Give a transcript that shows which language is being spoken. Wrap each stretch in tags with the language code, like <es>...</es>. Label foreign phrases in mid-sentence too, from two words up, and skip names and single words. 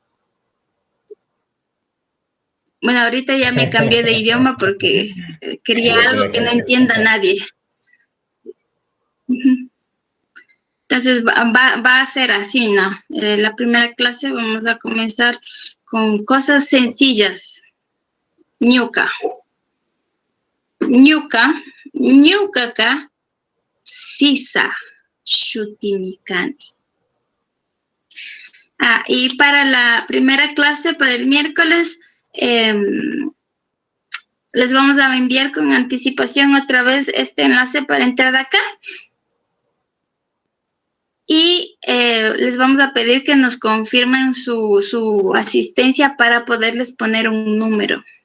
<es>Bueno, ahorita ya me cambié de idioma porque quería algo que no entienda nadie. Entonces va a ser así, ¿no? La primera clase vamos a comenzar con cosas sencillas.</es> <qu>Ñuka. Ñuka. Ñukaka. Sisa Shutimikani.</qu> <es>Y para la primera clase, para el miércoles, les vamos a enviar con anticipación otra vez este enlace para entrar acá. Y les vamos a pedir que nos confirmen su asistencia para poderles poner un número.</es>